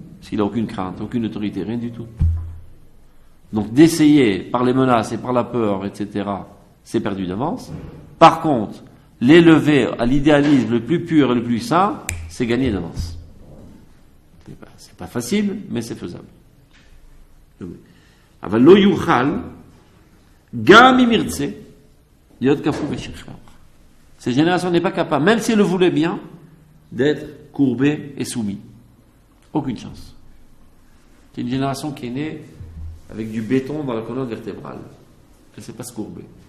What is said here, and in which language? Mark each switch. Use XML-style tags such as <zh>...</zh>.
<fr>Parce qu'il n'a aucune crainte, aucune autorité, rien du tout. Donc d'essayer, par les menaces et par la peur, etc., c'est perdu d'avance. Par contre, l'élever à l'idéalisme le plus pur et le plus saint, c'est gagné d'avance. C'est pas facile, mais c'est faisable.</fr> <he>אבל לא יוכל, גם אם ירצה, להיות כפוף ושכב.</he> <fr>Cette génération n'est pas capable, même si elle le voulait bien, d'être courbée et soumise. Aucune chance. C'est une génération qui est née avec du béton dans la colonne vertébrale. Elle ne sait pas se courber.</fr>